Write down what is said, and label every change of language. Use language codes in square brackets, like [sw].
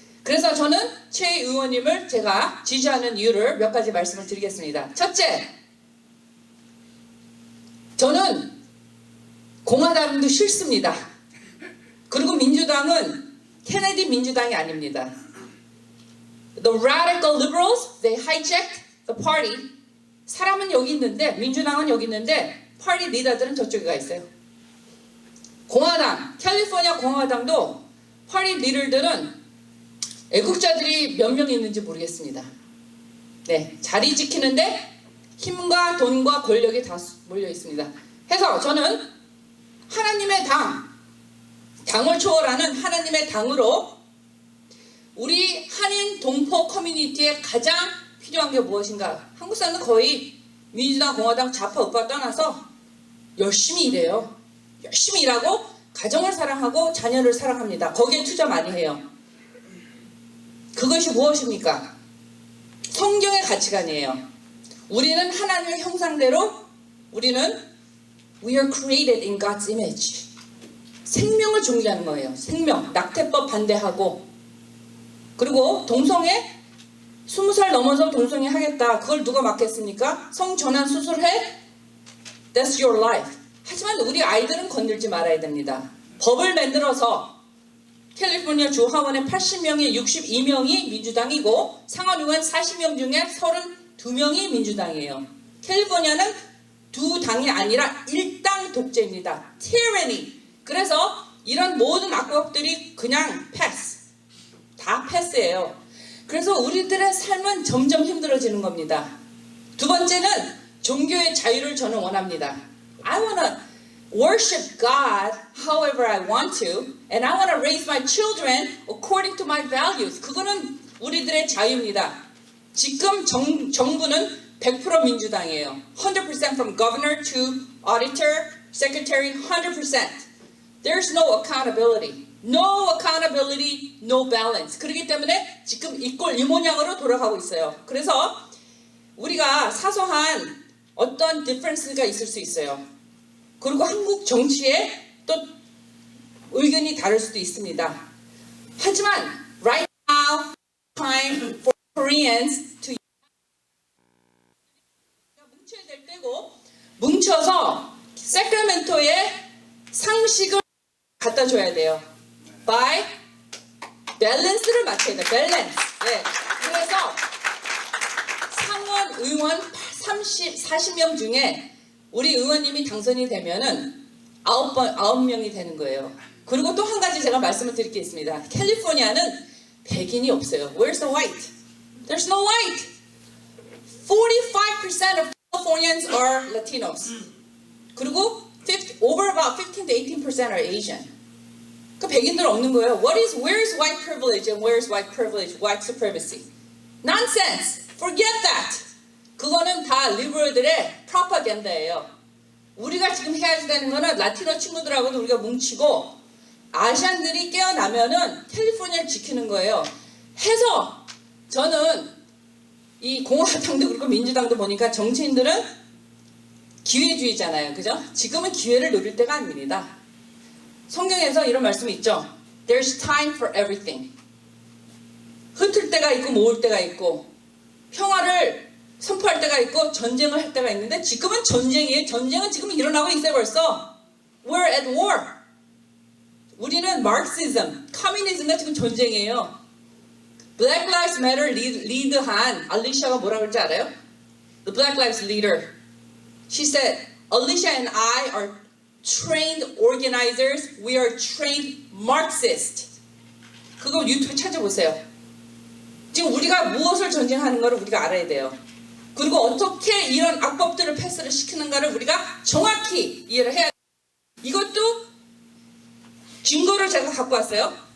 [ko] 그래서 저는 최 의원님을 제가 지지하는 이유를 몇 가지 말씀을 드리겠습니다. 첫째, 저는 공화당도 싫습니다. 그리고 민주당은 케네디 민주당이 아닙니다. [en] The radical liberals, they hijacked the party. [ko] 사람은 여기 있는데 민주당은 여기 있는데 파티 리더들은 저쪽에 가 있어요. 공화당, 캘리포니아 공화당도 파티 리더들은 애국자들이 몇 명 있는지 모르겠습니다. 네, 자리 지키는데 힘과 돈과 권력이 다 몰려 있습니다. 해서 저는 하나님의 당을 초월하는 하나님의 당으로 우리 한인 동포 커뮤니티에 가장 필요한 게 무엇인가? 한국 사람은 거의 민주당, 공화당, 좌파, 우파 떠나서 열심히 일해요. 열심히 일하고 가정을 사랑하고 자녀를 사랑합니다. 거기에 투자 많이 해요. 그것이 무엇입니까? 성경의 가치관이에요. 우리는 하나님의 형상대로 우리는 [en] We are created in God's image. [ko] 생명을 존경하는 거예요. 생명, 낙태법 반대하고 그리고 동성애 20살 넘어서 동성애 하겠다. 그걸 누가 막겠습니까? 성전환 수술해? [en] That's your life. [ko] 하지만 우리 아이들은 건들지 말아야 됩니다. 법을 만들어서 캘리포니아 주 하원의 80명의 62명이 민주당이고 상원의원 40명 중에 32명이 민주당이에요. 캘리포니아는 두 당이 아니라 일당 독재입니다. [en] tyranny. [ko] 그래서 이런 모든 악법들이 그냥 패스. 다 패스예요. 그래서 우리들의 삶은 점점 힘들어지는 겁니다. 두 번째는 종교의 자유를 저는 원합니다. [en] I wanna worship God however I want to, and I wanna raise my children according to my values. [ko] 그거는 우리들의 자유입니다. 지금 정부는 100% 민주당이에요. [en] 100% from governor to auditor, secretary, 100%. There's no accountability. No accountability, no balance. [ko] 그렇기 때문에 지금 이꼴 이 모양으로 돌아가고 있어요. 그래서 우리가 사소한 어떤 difference가 있을 수 있어요. 그리고 한국 정치에 또 의견이 다를 수도 있습니다. 하지만 [en] right now, time for Koreans to [ko] 뭉쳐야 될 때고 뭉쳐서 세크라멘토에 상식을 갖다 줘야 돼요. by 밸런스를 맞춰야 돼요. 밸런스. 네. 그래서 상원 의원 40명 중에 우리 의원님이 당선이 되면은 9명이 되는 거예요. 그리고 또 한 가지 제가 말씀을 드릴 게 있습니다. 캘리포니아는 백인이 없어요. [en] Where's the white? There's no white. 45% of Californians are Latinos. [ko] 그리고 [en] over about 15 to 18% are Asian. [ko] 그 백인들 없는 거예요. [en] Where's white privilege and where's white privilege, white supremacy? Nonsense. Forget that. [ko] 그거는 다 리버럴들의 프로파간다예요. 우리가 지금 해야 되는 거는 라티노 친구들하고도 우리가 뭉치고 아시안들이 깨어나면은 캘리포니아를 지키는 거예요. 해서 저는 이 공화당도 그렇고 민주당도 보니까 정치인들은 기회주의잖아요. 그죠? 지금은 기회를 노릴 때가 아닙니다. 성경에서 이런 말씀이 있죠. [en] There's time for everything. [ko] 흩을 때가 있고 모을 때가 있고 평화를 선포할 때가 있고 전쟁을 할 때가 있는데 지금은 전쟁이에요. 전쟁은 지금 일어나고 있어요 벌써. [en] We're at war. [ko] 우리는 마르크시즘, 커뮤니즘과 지금 전쟁이에요. Black Lives Matter 리드한 알리샤가 뭐라 그러는지 알아요? [en] The Black Lives Leader. She said, Alicia and I are trained organizers. We are trained Marxists. [ko] 그거 유튜브 찾아보세요. 지금 우리가 무엇을 전쟁하는 것을 우리가 알아야 돼요. 그리고 어떻게 이런 악법들을 패스를 시키는가를 우리가 정확히 이해를 해야 돼요. 이것도 증거를 제가 갖고 왔어요.